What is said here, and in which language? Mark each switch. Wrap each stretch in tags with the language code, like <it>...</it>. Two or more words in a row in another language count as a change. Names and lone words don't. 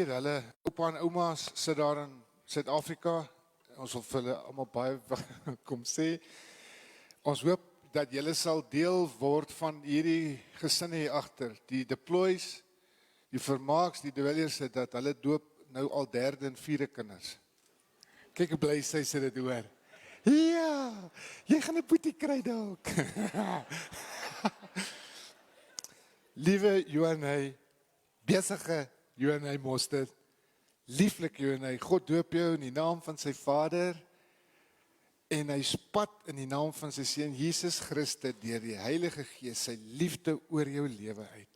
<af>Hulle oupa en ouma sit daar in Suid-Afrika. Ons wil vir hulle almal baie kom sê. Ons hoop dat julle sal deel word van hierdie gesin hier agter. Die deploys, die vermaaks, die dwellers, dat hulle doop nou al 3de en 4de kinders. Kyk hoe bly sy dit hoor. Ja, jy gaan 'n boetie kry dalk. Liewe Johanay, besige Johanay Mostert, lieflik Johanay, God doop jou in die naam van sy Vader en hy spat in die naam van sy Seun Jesus Christus deur die Heilige Gees sy liefde oor jou lewe uit.</af>